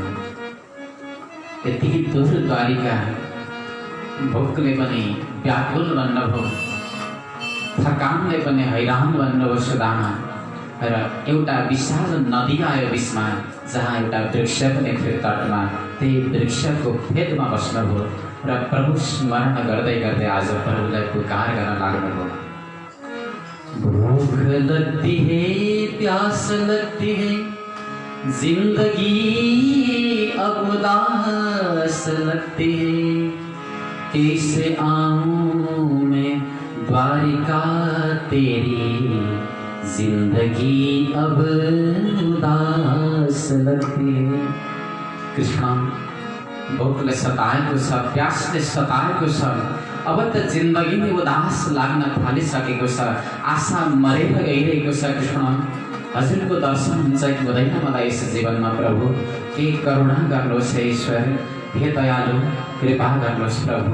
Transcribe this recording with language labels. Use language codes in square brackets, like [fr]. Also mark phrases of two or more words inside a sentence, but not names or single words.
[ne] यति दूर द्वारिका, भोकले पनि व्याकुल बन्नुभयो, थकानले पनि हैरान बन्नुभयो सुदामा। र एउटा विशाल नदी आयो बिचमा, जहाँ एउटा वृक्ष पनि थियो तटमा, त्यही वृक्षको फेदमा बस्नुभयो र प्रभु स्मरण गर्दै गर्दै आज प्रभुलाई पुकार गर्न लाग्नुभयो। [hi] भूख लगती है, प्यास लगती है, जिंदगी अब उदास लगती है, कैसे आऊं मैं द्वारिका तेरी, जिंदगी अब उदास लगती है। [ne] कृष्ण भोकले सताएको छ, प्यासले सताएको छ, अब त जिन्दगी नै उदास लाग्न थालिसकेको छ, आशा मरेर गइरहेको छ। कृष्ण हजुरको दर्शन हुन्छ कि हुँदैन मलाई यस जीवनमा प्रभु? के करुणा गर्नुहोस् हे ईश्वर, हे दयालु, कृपा गर्नुहोस् प्रभु।